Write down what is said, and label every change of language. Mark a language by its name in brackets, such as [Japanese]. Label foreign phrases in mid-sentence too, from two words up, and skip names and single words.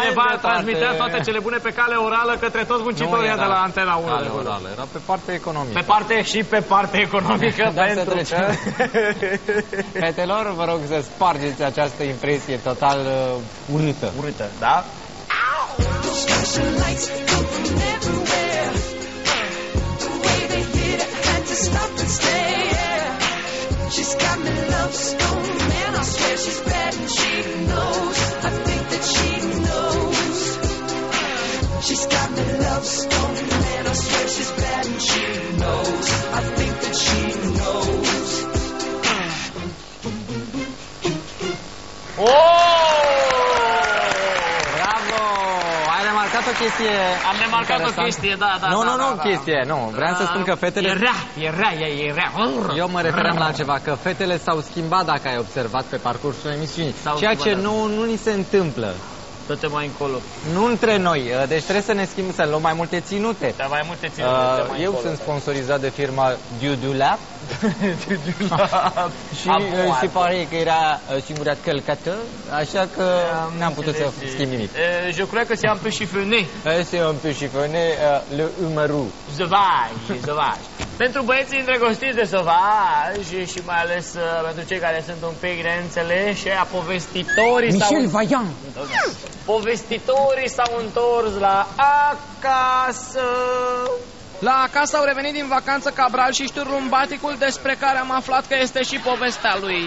[Romanian] cineva departe. transmitea toate cele bune pe cale orală către toți muncitorii de la Antena 1. Cale orală, era pe partea economică. Pe parte și pe partea economică. Pentru să trecem. Fetelor, vă rog să spargeți această impresie total urâtă. Urâtă, da? [English] She's got me love stone, man, I swear she's bad and she knows. I think that she knows. She's got me love stone, man, I swear she's bad and she knows. I think that she knows. [Romanian] Bravo! Ai remarcat o chestie? Am remarcat o chestie, da. Nu, chestie, nu. Vreau să spun că fetele... E rea. Eu mă referam la ceva, că fetele s-au schimbat, dacă ai observat, pe parcursul emisiunii. Ceea ce nu ni se întâmplă. Dă-te mai încolo. Nu între noi, deci trebuie să ne schimbăm, să luăm mai multe ținute. Da, mai multe ținute. Eu sunt sponsorizat de firma Dudulab. Și se pare că era singura călcată, așa că n-am putut să schimb nimic. [French] Je crois que c'est un peu chiffonné. C'est un peu chiffonné, le humorou. Sauvage. [Romanian] Pentru băieții îndrăgostiți de Sauvage și mai ales pentru cei care sunt un pic neînțeleși, a povestitorii Michel Vaillant. Povestitorii s-au întors la acasă. La acasă au revenit din vacanță Cabral și șturlumbaticul, despre care am aflat că este și povestea lui.